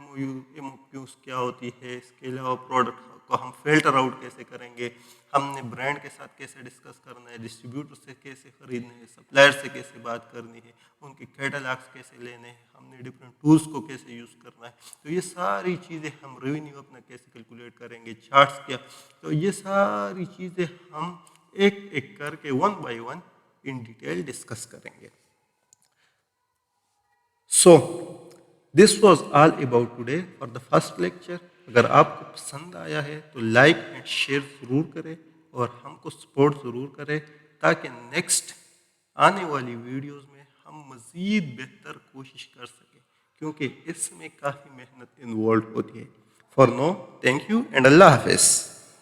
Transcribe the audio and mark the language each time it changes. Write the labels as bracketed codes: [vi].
[ur] MOQs کیا ہوتی ہے، اس کے علاوہ پروڈکٹ کو ہم فلٹر آؤٹ کیسے کریں گے، ہم نے برانڈ کے ساتھ کیسے ڈسکس کرنا ہے، ڈسٹریبیوٹر سے کیسے خریدنا ہے، سپلائر سے کیسے بات کرنی ہے، ان کے کیٹالاگس کیسے لینے ہیں، ہم نے ڈفرینٹ ٹولس کو کیسے یوز کرنا ہے. تو یہ ساری چیزیں ہم ریونیو اپنا کیسے کیلکولیٹ کریں گے، چارٹس کیا. تو یہ ساری چیزیں ہم ایک ایک کر کے 1 by 1 ان ڈیٹیل ڈسکس کریں گے. [en] So, this was all about today for the first lecture. [ur] اگر آپ کو پسند آیا ہے تو [en] like and share [ur] ضرور کریں اور ہم کو سپورٹ ضرور کریں تاکہ نیکسٹ آنے والی ویڈیوز میں ہم مزید بہتر کوشش کر سکیں، کیونکہ اس میں کافی محنت انوالو ہوتی ہے. [en] for now, thank you and [ur] اللہ حافظ.